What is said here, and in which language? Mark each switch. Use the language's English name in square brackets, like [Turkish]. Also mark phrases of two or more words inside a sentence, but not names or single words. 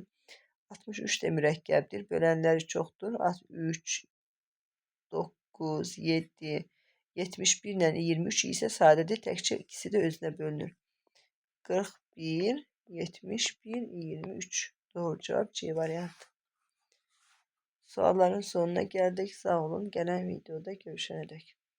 [Azerbaijani] 63 de mürəkkəbdir. Bölənləri çoxdur. 3, 9, 7, 71 ilə 23 isə sadədir. Təkcə ikisi də özünə bölünür. 41, 71, 23. [Turkish] Doğru cevap C variantı. Sualların sonuna geldik. [Azerbaijani] Sağ olun. [Turkish] Gelen videoda görüşene dek.